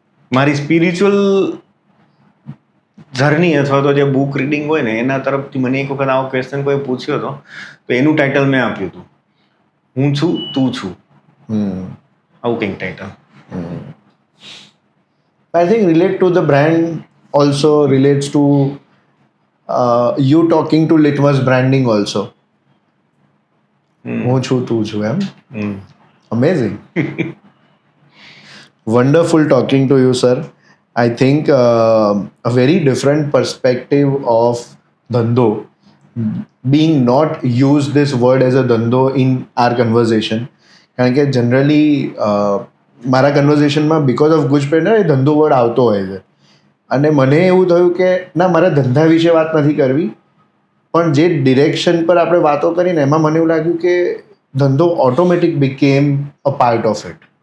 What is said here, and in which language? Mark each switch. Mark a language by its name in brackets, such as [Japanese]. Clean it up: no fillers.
[Gujarati] મારી spiritual journey અથવા તો જે બુક રીડિંગ હોય ને એના તરફથી મને એક વખત આવો ક્વેશ્ચન કોઈ પૂછ્યો હતો, તો એનું ટાઇટલ મેં આપ્યું હતું, હું છું તું છું. આવું કંઈક title. [English] I think relate to the brand also relates to you talking to Litmus branding also. [Gujarati] હું છું તું છું એમ. [English] Amazing. Wonderful talking to you, sir. I think a very different perspective of ધંધો, being not use this word as a ધંધો in our conversation. [Gujarati] કારણ કે generally મારા કન્વર્ઝેશનમાં because of ગુજ પ્રેરણા એ ધંધો વર્ડ આવતો હોય છે, અને મને એવું થયું કે ના, મારા ધંધા વિશે વાત નથી કરવી, પણ જે ડિરેક્શન પર આપણે વાતો કરીને એમાં મને એવું લાગ્યું કે ધંધો [English] Automatic became a part of it.